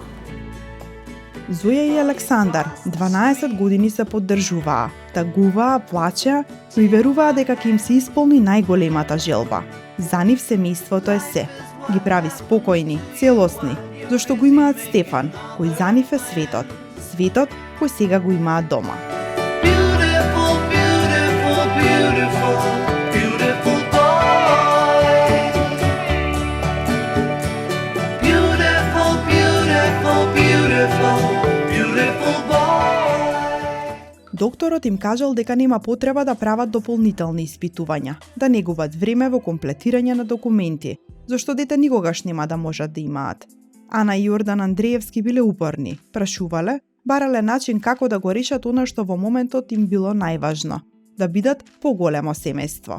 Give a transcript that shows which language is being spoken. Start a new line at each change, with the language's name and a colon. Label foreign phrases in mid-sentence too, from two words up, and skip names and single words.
Macedonian: Зоја и Александар 12 години се поддржуваа, тагуваа, плачеа, но и веруваа дека ќе им се исполни најголемата желба. За нив семејството е се. Ги прави спокојни, целосни, зашто го имаат Стефан, кој за нив е светот. Светот кој сега го имаат дома.
English: Beautiful, beautiful, beautiful, beautiful boy. Beautiful, beautiful, beautiful, beautiful boy.
Macedonian: Докторот им кажал дека нема потреба да прават дополнителни испитувања, да не губат време во комплетирање на документи, зашто дете никогаш нема да можат да имаат. Ана и Јордан Андреевски биле упорни, прашувале, барале начин како да го решат она што во моментот им било најважно – да бидат поголемо семејство.